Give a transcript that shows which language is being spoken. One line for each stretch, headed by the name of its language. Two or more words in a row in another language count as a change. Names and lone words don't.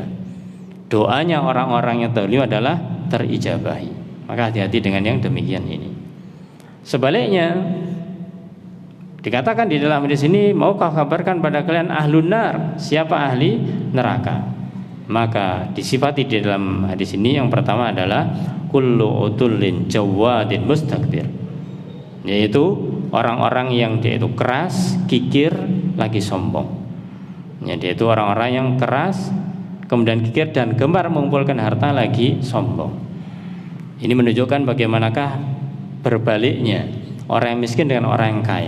Indonesian: Doanya orang-orang yang terlibat adalah terijabahi. Maka hati-hati dengan yang demikian ini. Sebaliknya dikatakan di dalam hadis ini, maukah kabarkan pada kalian
Arabic: ahlun nar,
Indonesian: siapa ahli neraka. Maka disifati di dalam hadis ini yang pertama adalah
Arabic: kullu utullin jawadin mustakbir,
Indonesian: yaitu orang-orang yang dia itu keras, kikir, lagi sombong. Ya, dia itu orang-orang yang keras, kemudian kikir dan gemar mengumpulkan harta, lagi sombong. Ini menunjukkan bagaimanakah berbaliknya orang yang miskin dengan orang yang kaya.